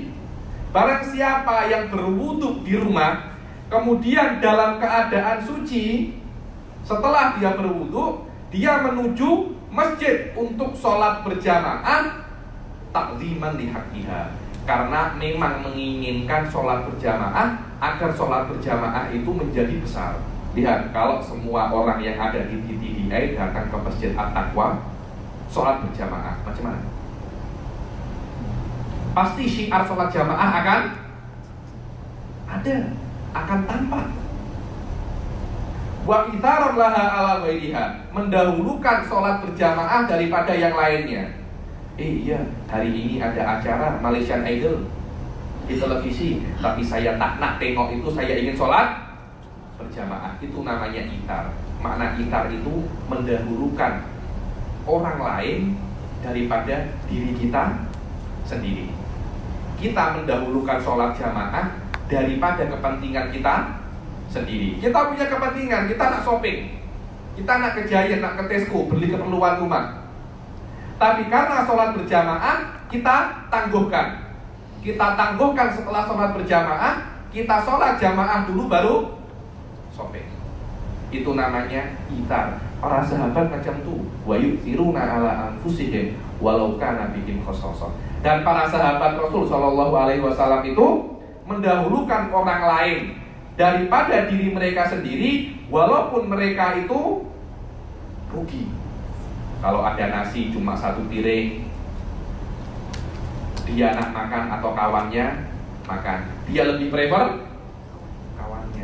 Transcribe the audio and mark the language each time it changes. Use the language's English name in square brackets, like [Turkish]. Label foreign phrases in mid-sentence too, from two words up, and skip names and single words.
[Indonesian] Barang siapa yang berwudu di rumah, kemudian dalam keadaan suci, setelah dia berwudu, dia menuju masjid untuk sholat berjamaah, [Arabic] تعظيما لحقها, [Indonesian] karena memang menginginkan sholat berjamaah agar sholat berjamaah itu menjadi besar. Lihat, kalau semua orang yang ada di TTDI datang ke Masjid At-Taqwa sholat berjamaah, [Malay] macam mana? [Indonesian] Pasti syiar sholat jamaah akan ada, akan tampak. [Arabic] وإيثارا لها على غيرها, [Indonesian] mendahulukan sholat berjamaah daripada yang lainnya. Iya, hari ini ada acara Malaysian Idol di televisi, tapi saya [Malay] tak nak tengok [Indonesian] itu, saya ingin sholat berjamaah. Itu namanya itar. Makna itar itu mendahulukan orang lain daripada diri kita sendiri. Kita mendahulukan sholat jamaah daripada kepentingan kita sendiri. Kita punya kepentingan, kita nak shopping, kita nak ke Giant, nak ke Tesco, beli keperluan rumah. Tapi karena sholat berjamaah, kita tangguhkan. Kita tangguhkan setelah sholat berjamaah, kita sholat jamaah dulu baru shopping. Itu namanya itar. Para sahabat [Malay] macam tu, [Arabic] ويؤثرون على أنفسهم ولو كان بهم خصاصة. [Indonesian] Dan para sahabat Rasul [Arabic] صلى الله عليه وسلم [Indonesian] itu mendahulukan orang lain daripada diri mereka sendiri, walaupun mereka itu rugi. Kalau ada nasi cuma 1 piring, dia nak makan atau kawannya makan, dia lebih prefer kawannya.